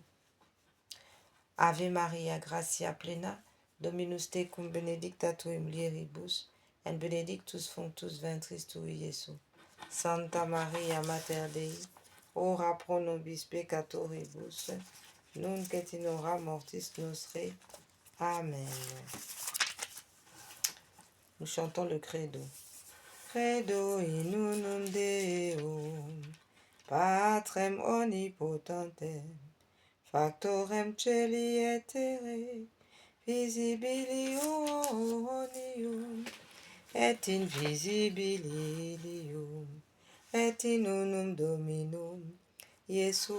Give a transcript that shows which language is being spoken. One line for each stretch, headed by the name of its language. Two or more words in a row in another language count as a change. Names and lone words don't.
Latin: Ave Maria, gratia plena, Dominus tecum benedicta tu in mulieribus, et benedictus fructus ventris tui, Iesus. Santa Maria, Mater Dei, ora pro nobis peccatoribus, nunc et in hora mortis nostre. Amen.
French: Nous chantons le credo.
Latin: Credo in unum Deum, Patrem omnipotentem, Factorem celi et terrae, visibilium et invisibilium, et in unum Dominum, Iesu